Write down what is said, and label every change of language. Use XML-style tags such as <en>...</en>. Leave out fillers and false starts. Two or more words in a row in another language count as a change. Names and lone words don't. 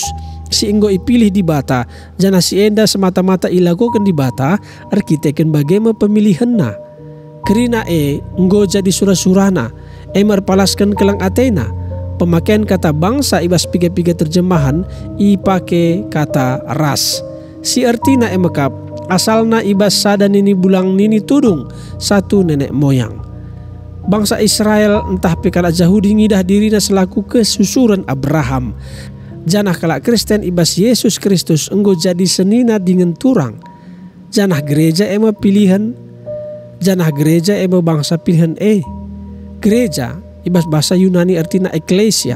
<btx>Si enggo ipilih di bata, jana si enda semata-mata ilagokan di bata, arkiteken bagaimana pemilihan na. Kerina enggo jadi surah-surana, merpalaskan kelang Athena.</btx> <id>Pemakaian kata bangsa</id> <btx>ibas piga-piga terjemahan, ipake kata ras. Si artina mekap, asalna ibas sada nini bulang nini tudung,</btx> <id>satu nenek moyang.</id> <btx>Bangsa Israel entah pekala Yahudi ngidah dirina selaku kesusuran Abraham. Janah kalak Kristen ibas Yesus Kristus enggo jadi senina dengan turang. Janah gereja pilihan. Janah gereja emo bangsa pilihan Gereja ibas bahasa Yunani artina eklesia.</btx>